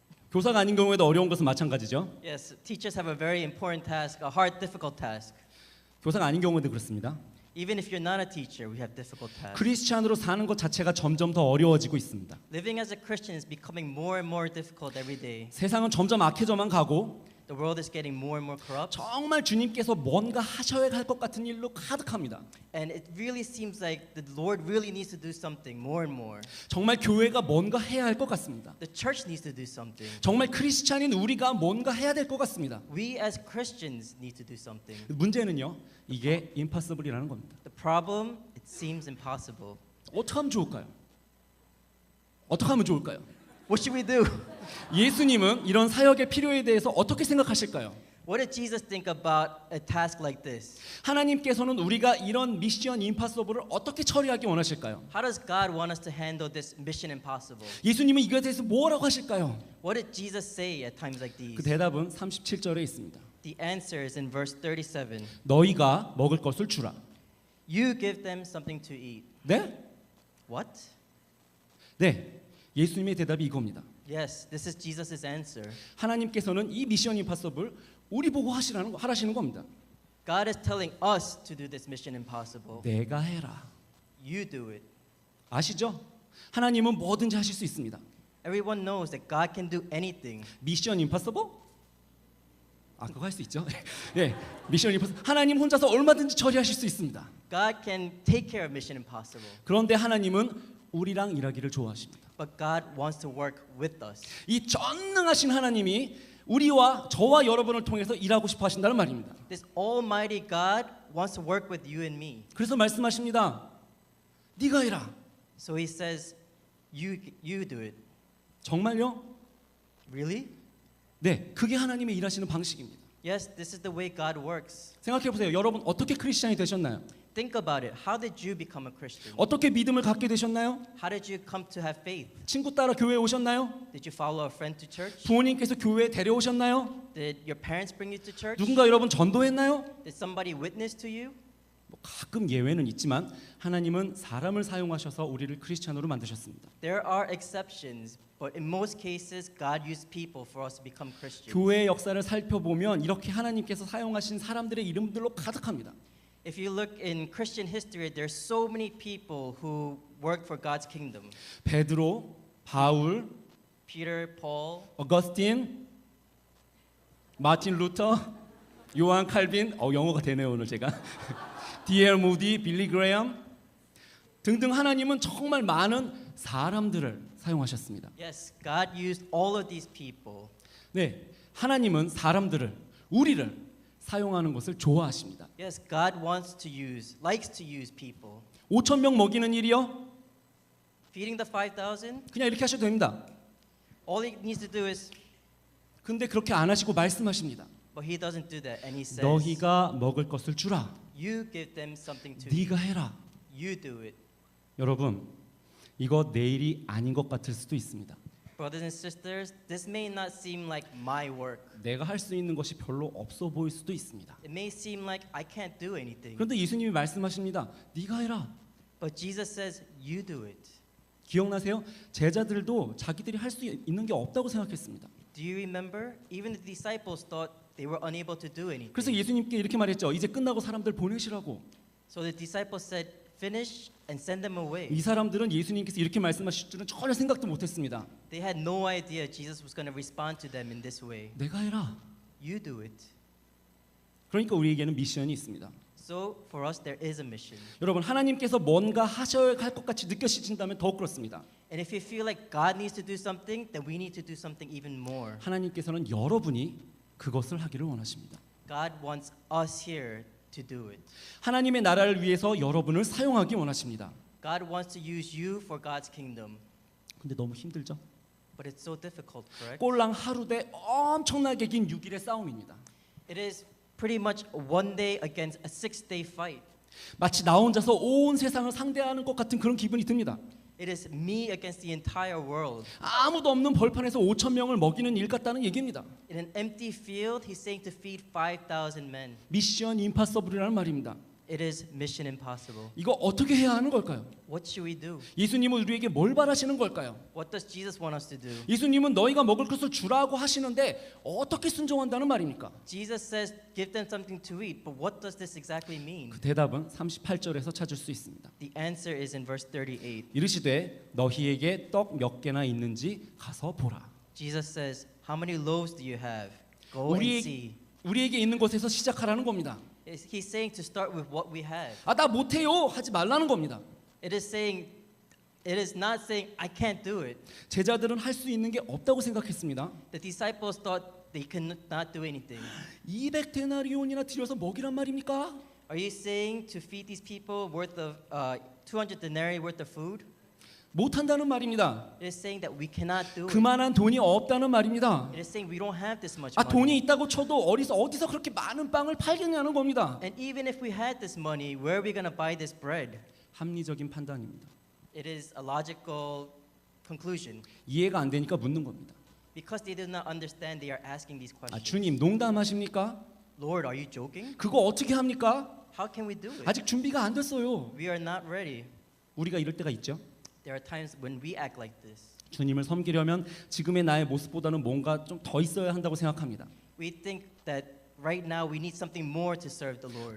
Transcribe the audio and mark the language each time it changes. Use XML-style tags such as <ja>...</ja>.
<ko>교사가 아닌 경우에도 어려운 것은 마찬가지죠.</ko> <en>Yes, teachers have a very important task, a hard, difficult task.</en> <ko>교사가 아닌 경우에도 그렇습니다.</ko> <en>Even if you're not a teacher, we have difficult tasks.</en> <ko>크리스찬으로 사는 것 자체가 점점 더 어려워지고 있습니다.</ko> <en>Living as a Christian is becoming more and more difficult every day.</en> <ko>세상은 점점 악해져만 가고</ko> <en>The world is getting more and more corrupt.</en> <ko>정말 주님께서 뭔가 하셔야 할 것 같은 일로 가득합니다.</ko> <en>And it really seems like the Lord really needs to do something more and more.</en> <ko>정말 교회가 뭔가 해야 할 것 같습니다.</ko> <en>The church needs to do something.</en> <ko>정말 크리스찬인 우리가 뭔가 해야 될 것 같습니다.</ko> <en>We as Christians need to do something.</en> <ko>문제는요, 이게 impossible이라는 겁니다.</ko> <en>The problem, it seems impossible.</en> <ko>어떻게 하면 좋을까요? 어떻게 하면 좋을까요?</ko> <en>What should we do?</en> <ko>예수님은 이런 사역의 필요에 대해서 어떻게 생각하실까요?</ko> <en>What did Jesus think about a task like this?</en> <ko>하나님께서는 우리가 이런 미션 임파서블을 어떻게 처리하기 원하실까요?</ko> <en>How does God want us to handle this mission impossible?</en> <ko>예수님은 이거에 대해서 뭐라고 하실까요?</ko> <en>What did Jesus say at times like these?</en> <ko>그 대답은 37절에 있습니다.</ko> <en>The answer is in verse 37.</en> <ko>너희가 먹을 것을 주라.</ko> <en>You give them something to eat.</en> <ko>네?</ko> <en>What?</en> <ko>네. 예수님의 대답이 이겁니다.</ko> <en>Yes, this is Jesus' answer.</en> <ko>하나님께서는 이 미션 임파서블 우리 보고 하시는 겁니다.</ko> <en>God is telling us to do this mission impossible.</en> <ko>내가 해라.</ko> <en>You do it.</en> <ko>아시죠? 하나님은 뭐든지 하실 수 있습니다.</ko> <en>Everyone knows that God can do anything.</en> <ko>미션 임파서블? 아, 그거 할 수 있죠. 네, 미션 임파서블. 하나님 혼자서 얼마든지 처리하실 수 있습니다.</ko> <en>God can take care of mission impossible.</en> <ko>그런데 하나님은 우리랑 일하기를 좋아하십니다.</ko> <en>But God wants to work with us.</en> <ko>이 전능하신 하나님이 우리와 저와 여러분을 통해서 일하고 싶어 하신다는 말입니다.</ko> <en>This almighty God wants to work with you and me.</en> <ko>그래서 말씀하십니다. 네가 해라.</ko> <en>So he says, you do it.</en> <ko>정말요?</ko> <en>Really?</en> <ko>네, 그게 하나님의 일하시는 방식입니다.</ko> <en>Yes, this is the way God works.</en> <ko>생각해 보세요. 여러분 어떻게 크리스찬이 되셨나요?</ko> <en>Think about it. How did you become a Christian?</en> <ko>어떻게 믿음을 갖게 되셨나요?</ko> <en>How did you come to have faith?</en> <ko>친구 따라 교회에 오셨나요?</ko> <en>Did you follow a friend to church?</en> <ko>부모님께서 교회에 데려오셨나요?</ko> <en>Did your parents bring you to church?</en> <ko>누군가 여러분 전도했나요?</ko> <en>Did somebody witness to you?</en> <ko>뭐 가끔 예외는 있지만 하나님은 사람을 사용하셔서 우리를 크리스찬으로 만드셨습니다.</ko> <en>There are exceptions, but in most cases, God used people for us to become Christians.</en> <ko>교회의 역사를 살펴보면 이렇게 하나님께서 사용하신 사람들의 이름들로 가득합니다.</ko> <en>If you look in Christian history, there's so many people who worked for God's kingdom.</en> <ko>베드로, 바울,</ko> <en>Peter, Paul,</en> <ko>어거스틴, 마틴 루터, 요한 칼빈, 영어가 되네요 오늘 제가.</ko> <en>D.L.</en> <ko>무디, 빌리 그레엄 등등 하나님은 정말 많은 사람들을 사용하셨습니다.</ko> <en>yes, God used all of these people.</en> <ko>네, 하나님은 사람들을, 우리를 사용하는 것을 좋아하십니다.</ko> <en>Yes, God likes to use people.</en> <ko>5천 명 먹이는 일이요?</ko> <en>Feeding the 5,000,</en> <ko>그냥 이렇게 하셔도 됩니다.</ko> <en>all he needs to do is,</en> <ko>근데 그렇게 안 하시고 말씀하십니다.</ko> <en>but he doesn't do that, and he says,</en> <ko>너희가 먹을 것을 주라.</ko> <en>you give them something to eat.</en> <ko>네가 해라.</ko> <en>You do it.</en> <ko>여러분, 이거 내일이 아닌 것 같을 수도 있습니다.</ko> <en>Brothers and sisters, this may not seem like my work.</en> <ko>내가 할 수 있는 것이 별로 없어 보일 수도 있습니다.</ko> <en>It may seem like I can't do anything.</en> <ko>그런데 예수님이 말씀하십니다. 네가 해라.</ko> <en>But Jesus says, you do it.</en> <ko>기억나세요? 제자들도 자기들이 할 수 있는 게 없다고 생각했습니다.</ko> <en>Do you remember? Even the disciples thought they were unable to do anything.</en> <ko>그래서 예수님께 이렇게 말했죠. 이제 끝나고 사람들 보내시라고.</ko> <en>So the disciples said, finish and send them away.</en> <ko>이 사람들은 예수님께서 이렇게 말씀하실 줄은 전혀 생각도 못했습니다.</ko> <en>They had no idea Jesus was going to respond to them in this way.</en> <ko>내가 해라.</ko> <en>You do it.</en> <ko>그러니까 우리에게는 미션이 있습니다.</ko> <en>So for us there is a mission.</en> <ko>여러분 하나님께서 뭔가 하셔야 할 것 같이 느껴지신다면 더욱 그렇습니다.</ko> <en>And if you feel like God needs to do something, then we need to do something even more.</en> <ko>하나님께서는 여러분이 그것을 하기를 원하십니다.</ko> <en>God wants us here to do it.</en> <ko>하나님의 나라를 위해서 여러분을 사용하기 원하십니다.</ko> <en>God wants to use you for God's kingdom.</en> <ko>근데 너무 힘들죠?</ko> <en>But it's so difficult, correct?</en> <ko>꼴랑 하루대 엄청나게 긴 6일의 싸움입니다.</ko> <en>It is pretty much one day against a 6-day fight.</en> <ko>마치 나 혼자서 온 세상을 상대하는 것 같은 그런 기분이 듭니다.</ko> <en>It is me against the entire world.</en> <ko>아무도 없는 벌판에서 5천 명을 먹이는 일 같다는 얘기입니다.</ko> <en>In an empty field, he's saying to feed 5,000 men.</en> <ko>미션 임파서블이라는 말입니다.</ko> <en>It is mission impossible.</en> <ko>이거 어떻게 해야 하는 걸까요?</ko> <en>What should we do?</en> <ko>예수님은 우리에게 뭘 바라시는 걸까요?</ko> <en>What does Jesus want us to do?</en> <ko>예수님은 너희가 먹을 것을 주라고 하시는데 어떻게 순종한다는 말입니까?</ko> <en>Jesus says, give them something to eat, but what does this exactly mean?</en> <ko>그 대답은 38절에서 찾을 수 있습니다.</ko> <en>The answer is in verse 38.</en> <ko>이르시되 너희에게 떡 몇 개나 있는지 가서 보라.</ko> <en>Jesus says, how many loaves do you have? Go and see.</en> <ko>우리에게 있는 것에서 시작하라는 겁니다.</ko> <en>He's saying to start with what we have.</en> <ko>아, 나 못해요 하지 말라는 겁니다.</ko> <en>It is not saying I can't do it.</en> <ko>제자들은 할 수 있는 게 없다고 생각했습니다.</ko> <en>The disciples thought they could not do anything.</en> <ko>200데나리온이나 들여서 먹이란 말입니까?</ko> <en>Are you saying to feed these people worth of 200 denarii worth of food?</en> <ko>못한다는 말입니다.</ko> <en>It is saying that we cannot do it.</en> <ko>그만한 돈이 없다는 말입니다.</ko> <en>It is saying we don't have this much</en> <ko>아, 돈이 있다고 쳐도 어디서 그렇게 많은 빵을 팔겠냐는 겁니다.</ko> <en>And even if we had this money, where are we going to buy this bread?</en> <ko>합리적인 판단입니다.</ko> <en>It is a logical conclusion.</en> <ko>이해가 안 되니까 묻는 겁니다.</ko> <en>Because they do not understand, they are asking these 아, questions.</en> <ko>주님 농담하십니까?</ko> <en>Lord, are you joking?</en> <ko>그거 어떻게 합니까?</ko> <en>How can we do it?</en> <ko>아직 준비가 안 됐어요.</ko> <en>We are not ready.</en> <ko>우리가 이럴 때가 있죠.</ko> <en>There are times when we act like this.</en> <ko>주님을 섬기려면 지금의 나의 모습보다는 뭔가 좀 더 있어야 한다고 생각합니다.</ko> <en>We think that right now we need something more to serve the Lord.</en>